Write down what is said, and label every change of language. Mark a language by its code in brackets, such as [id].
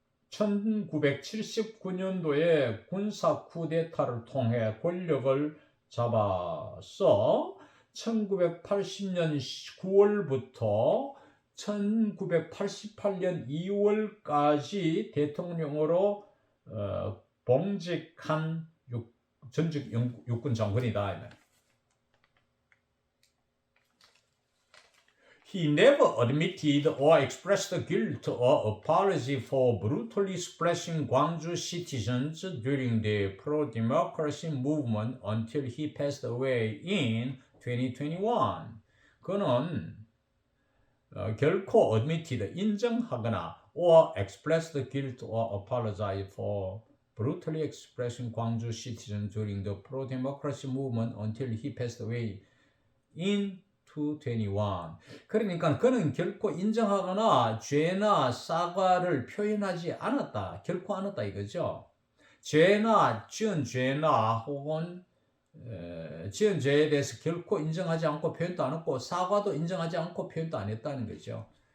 [ko] 1979년도에 군사 쿠데타를 통해 권력을 잡아서 1980년 9월부터 1988년 2월까지 대통령으로 봉직한 전직 육군 장군이다. [en] He never admitted or expressed guilt or apology for brutally suppressing Gwangju citizens during the pro-democracy movement until he passed away in 2021. [ko] 그는 결코 [en] admitted, [ko] 인정하거나 [en] or expressed guilt or apology for brutally expressing Gwangju citizens during the pro-democracy movement until he passed away in 2:21. [ko] 그러니까 그는 결코 인정하거나 죄나 사과를 표현하지 않았다. 결코 않았다 이거죠. 죄나 지은 죄나 혹은 지은 죄에 대해서 결코 인정하지 않고 표현도 안 했고 사과도 인정하지 않고 표현도 안 했다는 거죠.